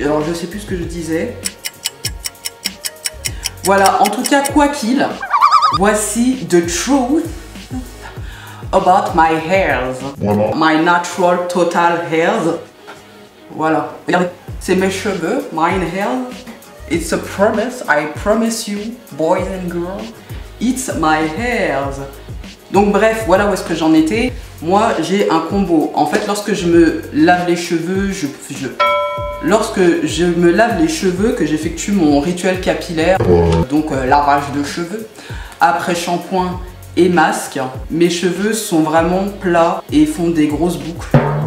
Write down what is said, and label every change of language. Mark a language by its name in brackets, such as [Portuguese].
[French] Alors je sais plus ce que je disais. Voilà, en tout cas, quoi qu'il, voici [English] the truth about my hairs. [French] Voilà. [English] My natural total hairs. Voilà. [French] Regardez, c'est mes cheveux, [English] mine hair. It's a promise, I promise you, boys and girls. It's my hairs. [French] Donc bref, voilà où est-ce que j'en étais. Moi, j'ai un combo. En fait, lorsque je me lave les cheveux, lorsque je me lave les cheveux, que j'effectue mon rituel capillaire, donc lavage de cheveux, après shampoing et masque, mes cheveux sont vraiment plats et font des grosses boucles.